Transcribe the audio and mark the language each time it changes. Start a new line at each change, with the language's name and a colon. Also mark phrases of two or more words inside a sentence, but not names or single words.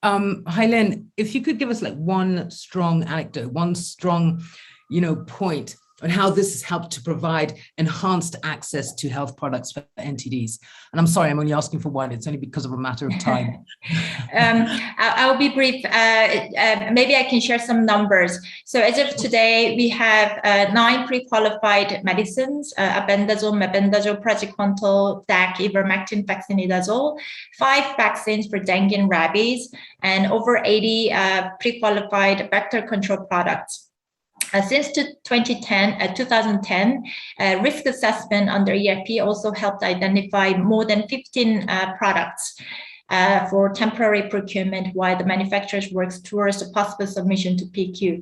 English: Hailen, if you could give us like one strong anecdote, one strong, point and how this has helped to provide enhanced access to health products for NTDs. And I'm sorry, I'm only asking for one. It's only because of a matter of time. I'll be brief. Maybe I can share some numbers. So as of today, we have 9 pre-qualified medicines, albendazole, mebendazole, praziquantel, DAC, ivermectin, vaccinidazole, 5 vaccines for dengue and rabies, and over 80 pre-qualified vector control products. Since 2010, risk assessment under EIP also helped identify more than 15 products for temporary procurement while the manufacturers works towards the possible submission to PQ.